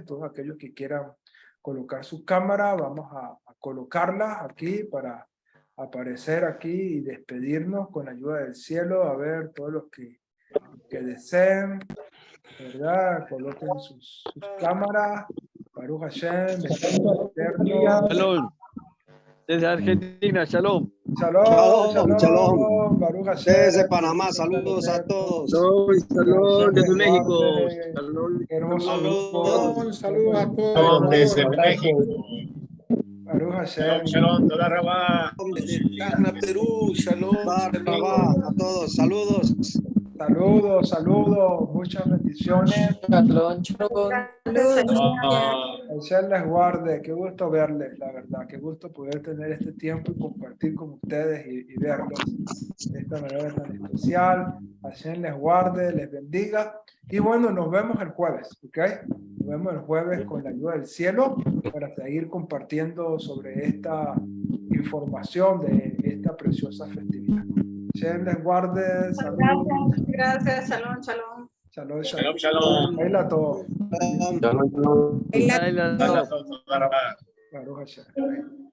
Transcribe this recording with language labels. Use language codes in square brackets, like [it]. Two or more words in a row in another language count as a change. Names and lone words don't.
[es] Todos aquellos que quieran colocar su cámara, vamos a colocarlas aquí para aparecer aquí y despedirnos con la ayuda del cielo. A ver, todos los que deseen, ¿verdad? Coloquen sus cámaras. [he] Baruch Hashem, [es] bendito eterno. Shalom. Desde Argentina, shalom. [he] Shalom. Baruch Hashem. [es] Desde Panamá, saludos a todos. Saludos desde México. Saludos a todos. Desde México. [he] Baruch Hashem. [es] Shalom, [he] toda Rabá. [es] Desde Tacna, Perú, shalom. A todos, saludos. Saludos, saludos, muchas bendiciones. [he] Shalom, shalom. [es] Hashem les guarde, qué gusto verles, la verdad, qué gusto poder tener este tiempo y compartir con ustedes y verlos de esta manera tan especial. Hashem les guarde, les bendiga. Y bueno, nos vemos el jueves, ¿ok? Nos vemos el jueves con la ayuda del cielo para seguir compartiendo sobre esta información de esta preciosa festividad. Hashem les guarde, saludos. Gracias, [he] shalom, shalom. Shalom, shalom. [es] Ahí la todo. Shalom. [he] Baruch Hashem.